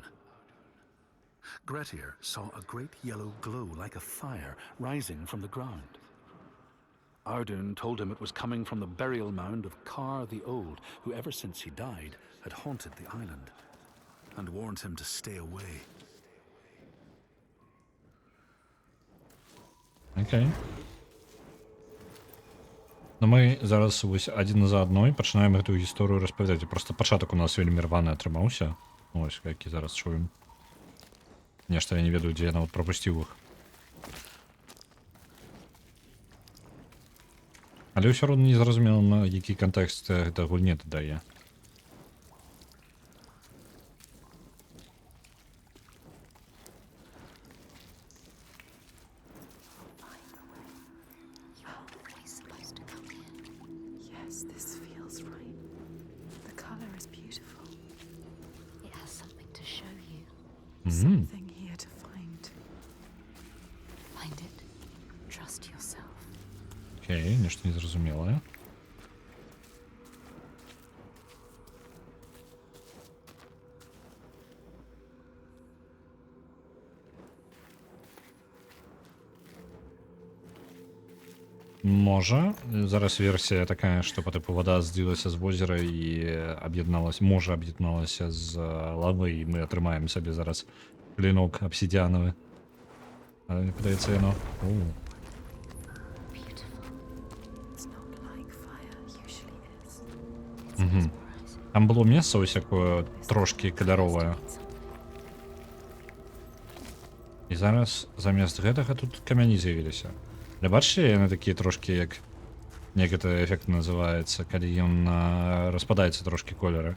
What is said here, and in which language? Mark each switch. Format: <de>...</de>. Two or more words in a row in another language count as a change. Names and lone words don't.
<en>Grettir saw a great yellow glow like a fire rising from the ground. Audun told him it was coming from the burial mound of Kar the Old, who ever since he died had haunted the island, and warned him to stay away.</en> <be>Окей. Ну мы зараз вось адзін за адной пачынаем гэтую гісторыю распавядаць. Просто пачатак у нас вельмі рваны атрымаўся. Ось, які зараз чуем. Нешта я не ведаю, дзе я нават прапусціў іх. Але ўсё роўна не зразумела, на які кантэкст гэта гульне дадае.</be> <en>You're always supposed to come here. Yes, this feels right. The color is beautiful. It has something to show you. Something here to find. Find it. Trust yourself.</en> <be>Окей, нешта незразумелае. Можа, зараз версія такая, што па тыпу вада здзілася з возера і аб'ядналася, можа аб'ядналася з лавы, і мы атрымаем сабе зараз клінок абсідзянавы. Але мне падаецца яно.</be> <en>Beautiful. It's not like fire usually is. It's mesmerizing.</en> <be>Там было месца ось якое трошкі каляровае. І зараз замест гэтага тут камяні з'явіліся. Але бачыце, яны такія трошкі як як гэта эфект называецца, калі ён распадаецца трошкі колеры.</be>